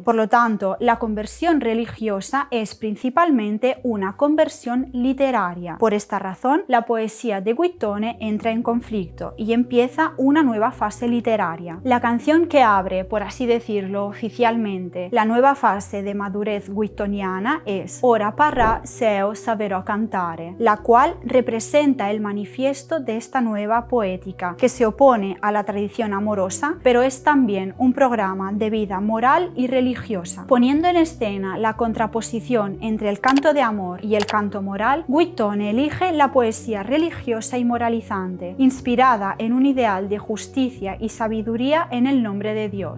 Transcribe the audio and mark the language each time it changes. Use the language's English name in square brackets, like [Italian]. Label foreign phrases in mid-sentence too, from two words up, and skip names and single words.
[Spanish] Por lo tanto, la conversión religiosa es principalmente una conversión literaria. Por esta razón, la poesía de Guittone entra en conflicto y empieza una nueva fase literaria. La canción que abre, por así decirlo oficialmente, la nueva fase de madurez guittoniana es Ora parrà seo saberò cantare, la cual representa el manifiesto de esta nueva poética, que se opone a la tradición amorosa, pero es también un programa de vida moral y religiosa. Poniendo en escena la contraposición entre el canto de amor y el canto moral, Guittone elige la poesía religiosa y moralizante, inspirada en un ideal de justicia y sabiduría en el nombre de Dios.